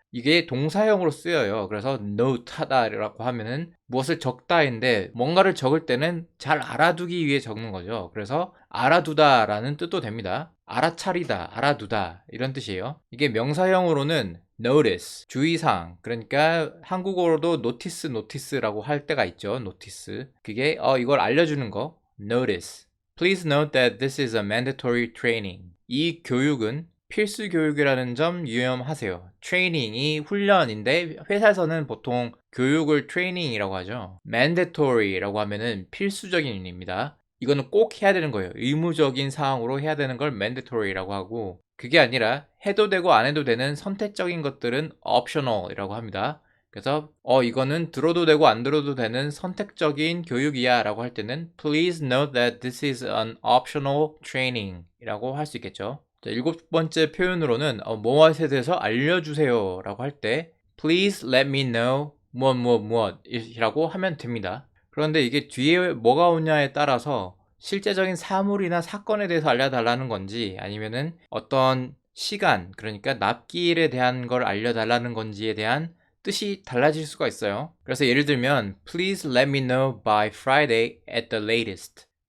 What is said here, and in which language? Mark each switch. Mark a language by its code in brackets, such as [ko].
[ko] 이게 동사형으로 쓰여요. 그래서 note 하다라고 하면은 무엇을 적다인데 뭔가를 적을 때는 잘 알아두기 위해 적는 거죠. 그래서 알아두다라는 뜻도 됩니다. 알아차리다, 알아두다 이런 뜻이에요. 이게 명사형으로는 notice, 주의사항. 그러니까 한국어로도 notice라고 할 때가 있죠. notice. 그게 이걸 알려주는 거. notice. [en] Please note that this is a mandatory training. [ko] 이 교육은 필수 교육이라는 점 유념하세요. 트레이닝이 훈련인데 회사에서는 보통 교육을 트레이닝이라고 하죠. mandatory라고 하면은 필수적인 입니다. 이거는 꼭 해야 되는 거예요. 의무적인 사항으로 해야 되는 걸 mandatory라고 하고, 그게 아니라 해도 되고 안 해도 되는 선택적인 것들은 optional이라고 합니다. 그래서 이거는 들어도 되고 안 들어도 되는 선택적인 교육이야 라고 할 때는 [en] Please note that this is an optional training [ko] 이라고 할 수 있겠죠. 자, 7번째 표현으로는 무엇에 대해서 알려주세요 라고 할 때 [en] Please let me know [ko] 무엇 이라고 하면 됩니다. 그런데 이게 뒤에 뭐가 오냐에 따라서 실제적인 사물이나 사건에 대해서 알려달라는 건지 아니면은 어떤 시간, 그러니까 납기일에 대한 걸 알려달라는 건지에 대한 뜻이 달라질 수가 있어요. 그래서 예를 들면 [en] Please let me know by Friday at the latest.